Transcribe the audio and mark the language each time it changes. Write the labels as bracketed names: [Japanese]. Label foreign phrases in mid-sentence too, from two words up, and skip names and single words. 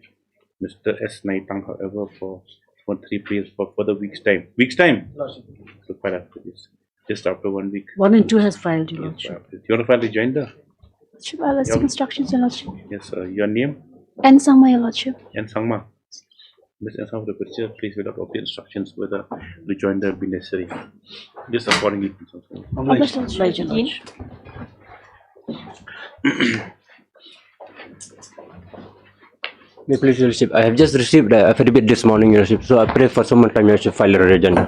[English] Mr. S. Naitang, however, for 3 days for further week's time. Week's time to file affidavits. Just after 1 week. 1 and 2 has filed, Your Lordship. You want to file the joinder? Lordship, I'll seek instructions, Your Lordship. Yes, your name And Sangma, Your Lordship. and Sangma. Ms. N. Sangma, the petitioner, please wait out of the instructions whether the joinder be necessary. Just accordingly. Obliged, Lordship. Obliged, Your Lordship. Please, Your Lordship, I have just received the affidavit this morning, Your Lordship, so I pray for some more time, Your Lordship, file a agenda.